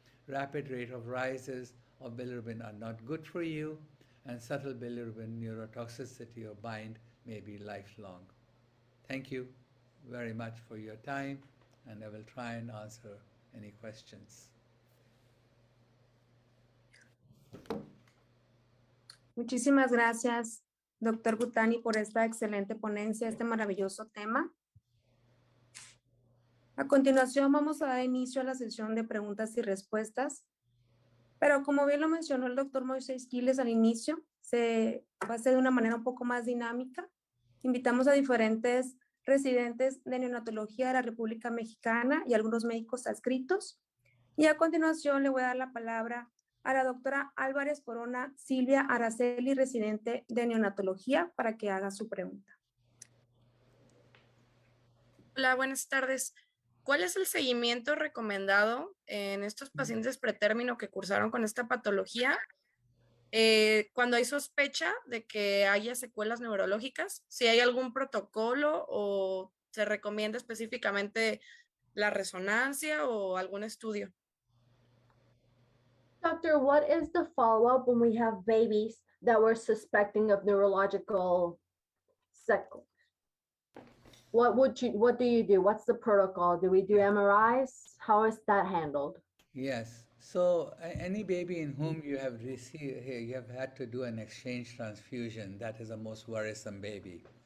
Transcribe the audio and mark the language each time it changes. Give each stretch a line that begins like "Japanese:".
English: Rapid rate of rises of bilirubin are not good for you, and subtle bilirubin neurotoxicity or bind may be lifelong. Thank you very much for your time, and I will try and answer any questions.
Spanish: Muchísimas gracias, doctor BHUTANI, por esta excelente ponencia, este maravilloso tema. A continuación vamos a dar inicio a la sesión de preguntas y respuestas, pero como bien lo mencionó el doctor Moisés Quiles al inicio, se va a hacer de una manera un poco más dinámica. Invitamos a diferentes residentes de neonatología de la República Mexicana y algunos médicos adscritos, y a continuación le voy a dar la palabra a la doctora Álvarez Corona Silvia Araceli, residente de neonatología, para que haga su pregunta. Hola, buenas tardes. ¿Cuál es el seguimiento recomendado en estos pacientes pretérmino que cursaron con esta patología cuando hay sospecha de que haya secuelas neurológicas? Si hay algún protocolo o se recomienda específicamente la resonancia o algún estudio.
English: Doctor, what is the follow-up when we have babies that we're suspecting of neurological sequelae, what do you do? What's the protocol? Do we do MRIs? How is that handled? Yes. So any baby in whom you have had to do an exchange transfusion, that is the most worrisome baby.